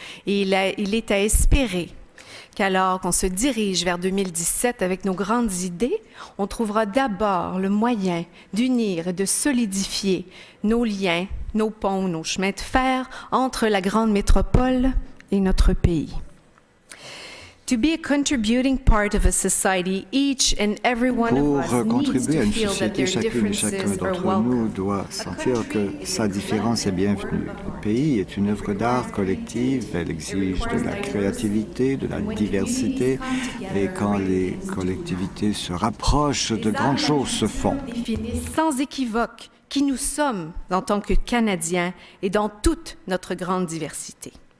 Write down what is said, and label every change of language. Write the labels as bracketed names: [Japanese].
[French] Et il est à espérer qu'alors qu'on se dirige vers 2017 avec nos grandes idées, on trouvera d'abord le moyen d'unir et de solidifier nos liens, nos ponts, nos chemins de fer entre la grande métropole et notre pays. [English] To be a contributing part of a society, each and every one of us needs to feel that their differences are welcome. [French] Nous doit sentir que sa différence est bienvenue. Le pays est une œuvre d'art collective, elle exige de la créativité, de la diversité, et quand les collectivités se rapprochent, de grandes choses se font. Sans équivoque, qui nous sommes en tant que Canadiens et dans toute notre grande diversité.